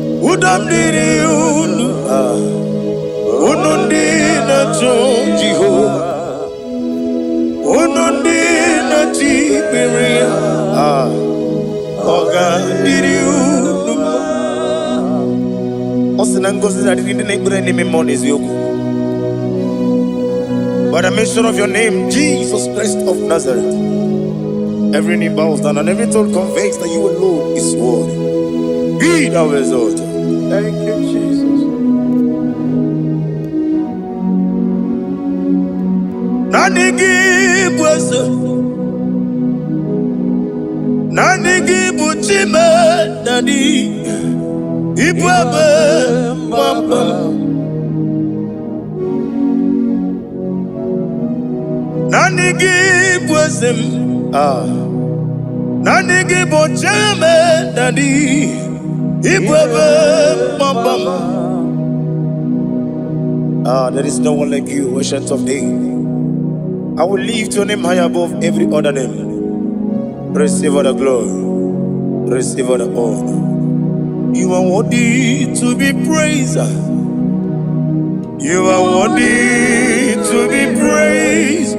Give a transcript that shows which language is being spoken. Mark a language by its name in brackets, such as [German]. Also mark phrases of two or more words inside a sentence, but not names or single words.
[Igbo] Udo m dịrị unu. Ah. Unu ndị na-achọ Jehova. Unu ndị na-achị ikpere ya, ah, ọ ga-adịrị unu mma. Ọ sị na ngọzi na-adịrị ndị na-ekpere n'ime mmụọ na eziokwu. [English] By the mention of your name, Jesus Christ of Nazareth, every knee bows down and every tongue confess that you alone is worthy. Be thou exalted. Thank you, Jesus. [Igbo] Naanị gị bụ eze. Naanị gị bụ Chime, naanị ị bụ ebe mgbaba m. Naanị gị bụ eze m. Ah. Naanị gị bụ Chime, naanị ị bụ ebe mgbaba m. [English] Ah, there is no one like you, ancient of days. I will lift your name high above every other name. Receive all the glory. Receive all the honor. You are worthy to be praised. You are worthy to be praised.